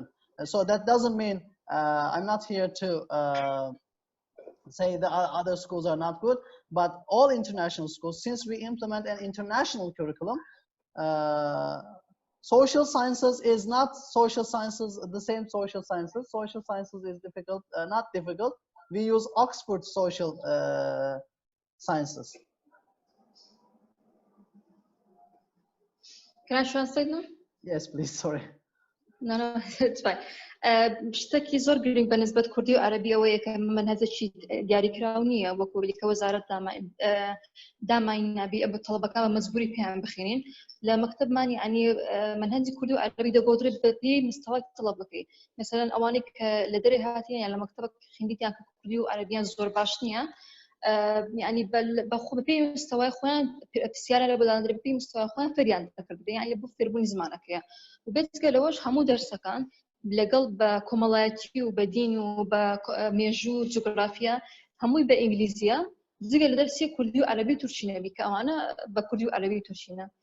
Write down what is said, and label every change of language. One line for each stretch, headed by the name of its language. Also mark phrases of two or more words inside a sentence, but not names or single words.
English: So that doesn't mean I'm not here to say the other schools are not good, but all international schools, since we implement an international curriculum, social sciences is not social sciences, the same social sciences. Social sciences is difficult, not difficult. We use Oxford social sciences. Can I translate now? Yes, please, sorry. No, it's fine.
Central Kurdish: شتێکی زۆر گرنگ بەنسبەت کوردی و عەربی ئەوەیە کە منهەجێکی دیاریکراو نییە وەکو کە وەزارەت داماینابی بە تەڵەبەکان بە مەجبوری پێیان بخوێنین لە مەکتەبمان یعنی منهەجی کوردی و عەربی دەگۆدرێت بە پێی مستەوای تەڵەبەکەی مەسەلەن ئەوانەی کە لە دەرێ هاتیان یان لە مەکتەبە خوێندیان کە کوردی و عەربیان زۆر باش نییە يعني بەپێی مستەوای خۆیان پرسیارە لە بەدانەدرێت بەپێی مستەوای خۆیان فێریان دەکرد یعنی بۆ فێربوونی زمانەکەیە و بێجگە لەوەش هەموو دەرسەکان لەگەڵ بە کۆمەڵایەتی و بە دین و بە مێژوو و جوگرافیا هەمووی بە ئینگلیزیە جگە لە دەرسی کوردی و عەربی و تورکینەبی کە ئەوانە بە کوردی و عەربی تورکینە